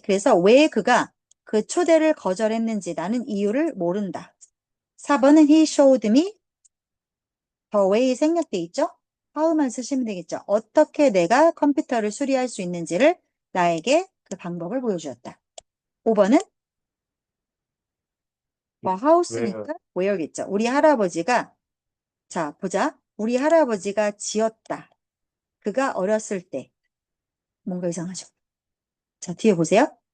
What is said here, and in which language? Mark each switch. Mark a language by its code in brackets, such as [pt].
[ko] 그래서 왜 그가 그 초대를 거절했는지 나는 이유를 모른다. 4번은 [en] he showed me the way [ko] 생략돼 있죠? how만 쓰시면 되겠죠. 어떻게 내가 컴퓨터를 수리할 수 있는지를 나에게 그 방법을 보여주었다. 5번은 [en] Where? [ko] house니까 where겠죠. 우리 할아버지가 자, 보자. 우리 할아버지가 지었다. 그가 어렸을 때 뭔가 이상하죠. 자, 뒤에 보세요.